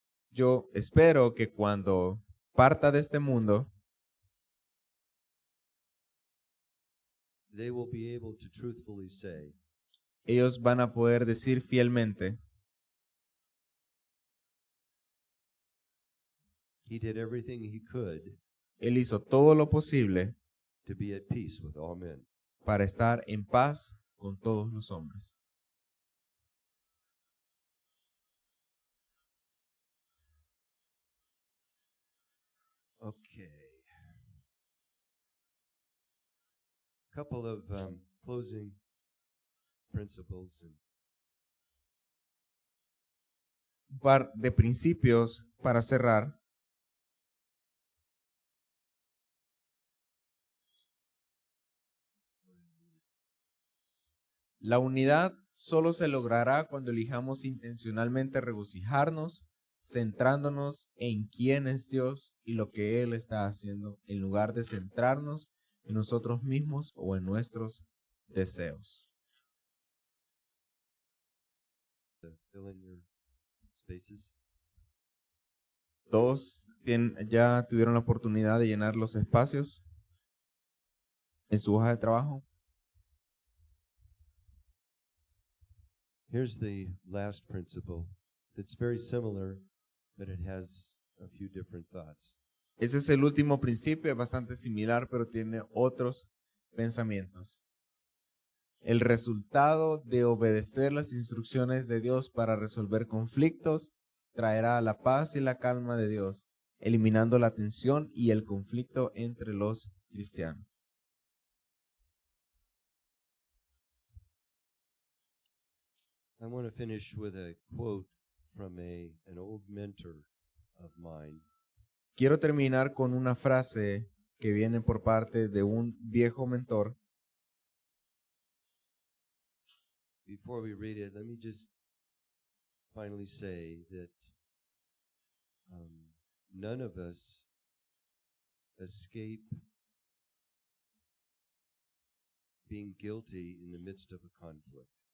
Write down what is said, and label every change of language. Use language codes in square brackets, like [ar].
[es] yo espero que cuando parta de este mundo, [en] they will be able to truthfully say, [es] ellos van a poder decir fielmente, [en] he did everything he could [es] Él hizo todo lo posible [en] to be at peace with all men. [es] para estar en paz con todos los hombres. [en] Okay. couple of closing principles. [es] Un par de principios para cerrar. La unidad solo se logrará cuando elijamos intencionalmente regocijarnos, centrándonos en quién es Dios y lo que Él está haciendo, en lugar de centrarnos en nosotros mismos o en nuestros deseos. [en] Fill in your spaces. [es] Todos ya tuvieron la oportunidad de llenar los espacios en su hoja de trabajo. [en] Here's the last principle. It's very similar, but it has a few different thoughts. [es] Ese es el último principio, es bastante similar, pero tiene otros pensamientos. El resultado de obedecer las instrucciones de Dios para resolver conflictos traerá la paz y la calma de Dios, eliminando la tensión y el conflicto entre los cristianos. [en] I want to finish with a quote from an old mentor of mine. [es] Quiero terminar con una frase que viene por parte de un viejo mentor. [en] Before we read it, let me just finally say that none of us escape being guilty in the midst of a conflict.